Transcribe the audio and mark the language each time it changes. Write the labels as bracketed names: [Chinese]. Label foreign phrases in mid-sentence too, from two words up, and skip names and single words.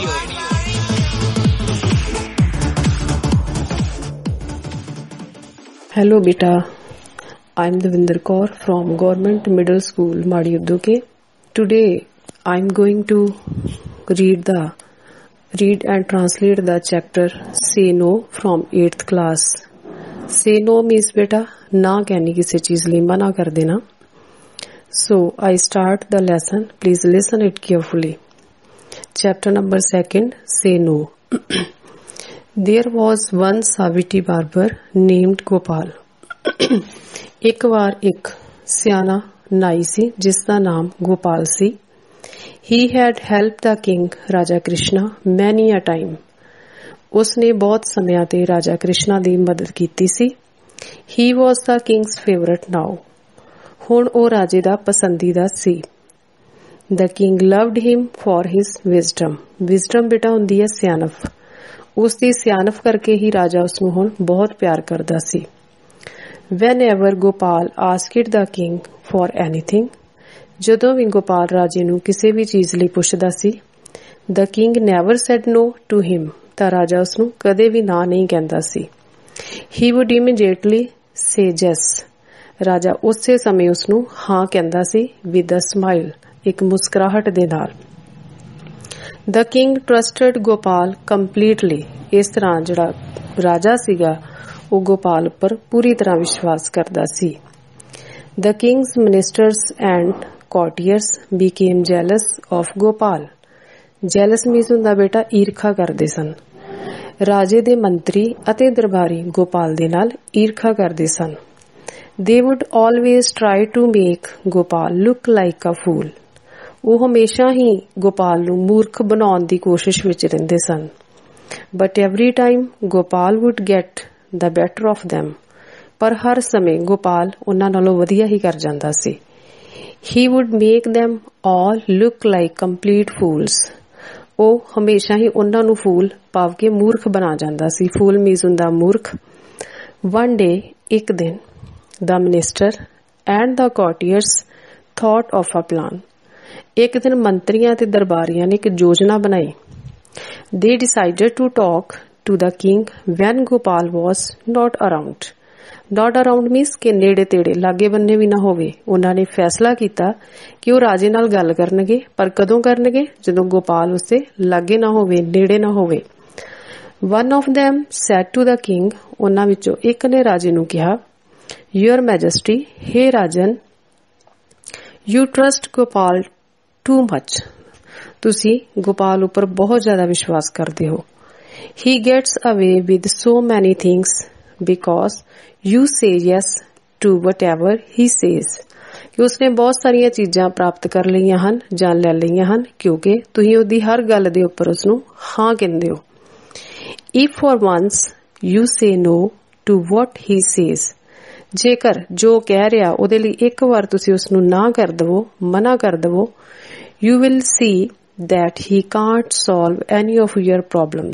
[English] Hello beta, I'm Devinder Kaur from Government Middle School Madi Udduke. Today I'm going to read and translate the chapter Say No from 8th class. Say no means [Hindi] beta ना कहनी किसी चीज लिए मना कर देना. [English] So I start the lesson. Please listen it carefully. Chapter number 2, Say No. There was once a witty barber named Gopal. [Punjabi] एक ਵਾਰ ਇੱਕ ਸਿਆਣਾ ਨਾਈ ਸੀ ਜਿਸ ਦਾ ਨਾਮ ਗੋਪਾਲ ਸੀ. [English] He had helped the king [Punjabi] ਰਾਜਾ ਕ੍ਰਿਸ਼ਨਾ [English] many a time. [Punjabi] ਉਸਨੇ ਬਹੁਤ ਸਮਿਆਂ ਤੇ ਰਾਜਾ ਕ੍ਰਿਸ਼ਨਾ ਦੀ ਮਦਦ ਕੀਤੀ ਸੀ. [English] He was the king's favorite now. [Punjabi] ਹੁਣ ਉਹ ਰਾਜੇ ਦਾ ਪਸੰਦੀਦਾ ਸੀ. [English] The king loved him for his wisdom. [Punjabi] Wisdom ਬੇਟਾ ਹੁੰਦੀ ਹੈ ਸਿਆਣਪ. ਉਸ ਦੀ ਸਿਆਣਪ ਕਰਕੇ ਹੀ ਰਾਜਾ ਉਸ ਨੂੰ ਹੁਣ ਬਹੁਤ ਪਿਆਰ ਕਰਦਾ ਸੀ. [English] Whenever Gopal asked the king for anything, [Punjabi] ਜਦੋਂ ਵੀ ਗੋਪਾਲ ਰਾਜੇ ਨੂੰ ਕਿਸੇ ਵੀ ਚੀਜ਼ ਲਈ ਪੁੱਛਦਾ ਸੀ, [English] the king never said no to him. [Punjabi] ਤਾਂ ਰਾਜਾ ਉਸ ਨੂੰ ਕਦੇ ਵੀ ਨਾ ਨਹੀਂ ਕਹਿੰਦਾ ਸੀ. [English] He would immediately say yes. [Punjabi] ਰਾਜਾ ਉਸੇ ਸਮੇਂ ਉਸ ਨੂੰ ਹਾਂ ਕਹਿੰਦਾ ਸੀ [English] with a smile, [Punjabi] ਇੱਕ ਮੁਸਕਰਾਹਟ ਦੇ ਨਾਲ. [English] The king trusted Gopal completely. [Punjabi] ਇਸ ਤਰ੍ਹਾਂ ਜਿਹੜਾ ਰਾਜਾ ਸੀਗਾ ਉਹ ਗੋਪਾਲ ਉੱਪਰ ਪੂਰੀ ਤਰ੍ਹਾਂ ਵਿਸ਼ਵਾਸ ਕਰਦਾ ਸੀ. [English] The king's ministers and courtiers became jealous of Gopal. Jealous means [Punjabi] ਹੁੰਦਾ ਬੇਟਾ ਈਰਖਾ ਕਰਦੇ ਸਨ. ਰਾਜੇ ਦੇ ਮੰਤਰੀ ਅਤੇ ਦਰਬਾਰੀ ਗੋਪਾਲ ਦੇ ਨਾਲ ਈਰਖਾ ਕਰਦੇ ਸਨ. [English] They would always try to make Gopal look like a fool. [Punjabi] ਉਹ ਹਮੇਸ਼ਾ ਹੀ ਗੋਪਾਲ ਨੂੰ ਮੂਰਖ ਬਣਾਉਣ ਦੀ ਕੋਸ਼ਿਸ਼ ਵਿੱਚ ਰਹਿੰਦੇ ਸਨ. [English] But every time Gopal would get the better of them. [Punjabi] ਪਰ ਹਰ ਸਮੇਂ ਗੋਪਾਲ ਉਹਨਾਂ ਨਾਲੋਂ ਵਧੀਆ ਹੀ ਕਰ ਜਾਂਦਾ ਸੀ. [English] He would make them all look like complete fools. [Punjabi] ਉਹ ਹਮੇਸ਼ਾ ਹੀ ਉਹਨਾਂ ਨੂੰ ਫੂਲ ਭਾਵ ਕਿ ਮੂਰਖ ਬਣਾ ਜਾਂਦਾ ਸੀ. [English] fool means [Punjabi] ਹੁੰਦਾ ਮੂਰਖ. [English] One day, [Punjabi] ਇੱਕ ਦਿਨ, [English] the minister and the courtiers thought of a plan. [Punjabi] ਇੱਕ ਦਿਨ ਮੰਤਰੀਆਂ ਤੇ ਦਰਬਾਰੀਆਂ ਨੇ ਇੱਕ ਯੋਜਨਾ ਬਣਾਈ. [English] They decided to talk to the king when Gopal was not around. Not around means [Punjabi] ਕਿ ਨੇੜੇ ਤੇੜੇ ਲਾਗੇ ਬੰਨੇ ਵੀ ਨਾ ਹੋਵੇ. ਉਹਨਾਂ ਨੇ ਫੈਸਲਾ ਕੀਤਾ ਕਿ ਉਹ ਰਾਜੇ ਨਾਲ ਗੱਲ ਕਰਨਗੇ, ਪਰ ਕਦੋਂ ਕਰਨਗੇ? ਜਦੋਂ ਗੋਪਾਲ ਉਸਦੇ ਲਾਗੇ ਨਾ ਹੋਵੇ, ਨੇੜੇ ਨਾ ਹੋਵੇ. [English] One of them said to the king, [Punjabi] ਉਹਨਾਂ ਵਿੱਚੋਂ ਇੱਕ ਨੇ ਰਾਜੇ ਨੂੰ ਕਿਹਾ, [English] Your Majesty, [Punjabi] ਹੇ ਰਾਜਨ, [English] you trust Gopal too much. [Punjabi] ਤੁਸੀਂ ਗੋਪਾਲ ਉੱਪਰ ਬਹੁਤ ਜ਼ਿਆਦਾ ਵਿਸ਼ਵਾਸ ਕਰਦੇ ਹੋ. He gets away with so many things because you say yes to whatever he says. ਕਿ ਉਸਨੇ ਬਹੁਤ ਸਾਰੀਆਂ ਚੀਜ਼ਾਂ ਪ੍ਰਾਪਤ ਕਰ ਲਈਆਂ ਹਨ ਜਾਂ ਲੈ ਲਈਆਂ ਹਨ ਕਿਉਂਕਿ ਤੁਸੀਂ ਉਹਦੀ ਹਰ ਗੱਲ ਦੇ ਉੱਪਰ ਉਸਨੂੰ ਹਾਂ ਕਹਿੰਦੇ ਹੋ. [English] If for once you say no to what he says, [Punjabi] ਜੇਕਰ ਜੋ ਕਹਿ ਰਿਹਾ ਉਹਦੇ ਲਈ ਇੱਕ ਵਾਰ ਤੁਸੀਂ ਉਸਨੂੰ ਨਾ ਕਰ ਦਵੋ, ਮਨਾ ਕਰ ਦਵੋ, [English] you will see that he can't solve any of your problems.